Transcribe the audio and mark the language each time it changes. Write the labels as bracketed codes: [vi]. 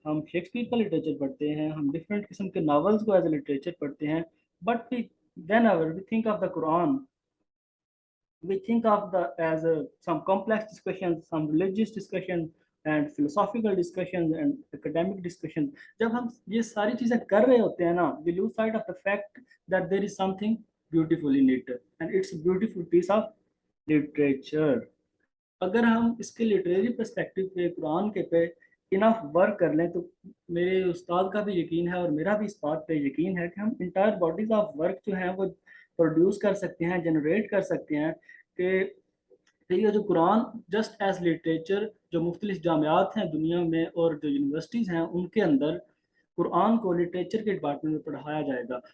[hi] हम शेक्सपियर का लिटरेचर पढ़ते हैं, [en] हम डिफरेंट किस्म के नावल्स को एज ए लिटरेचर पढ़ते हैं, but whenever we think of the Quran, we think of the as some complex discussions, some religious discussion and philosophical discussions and academic discussions. [hi] जब हम ये सारी चीज़ें कर रहे होते हैं ना, [en] we lose sight of the fact that there is something beautiful in it and it's a beautiful piece of literature. [hi] अगर हम इसके लिटरेरी पर्सपेक्टिव पे कुरान के पे इनफ वर्क कर लें, तो मेरे उस्ताद का भी यकीन है और मेरा भी इस बात पे यकीन है कि हम इंटायर बॉडीज ऑफ वर्क जो हैं वो प्रोड्यूस कर सकते हैं, जनरेट कर सकते हैं। कि ये जो कुरान जस्ट एज लिटरेचर, जो मुख्तलिफ जामियात हैं दुनिया में और जो यूनिवर्सिटीज़ हैं उनके अंदर कुरान को लिटरेचर के डिपार्टमेंट में पढ़ाया जाएगा।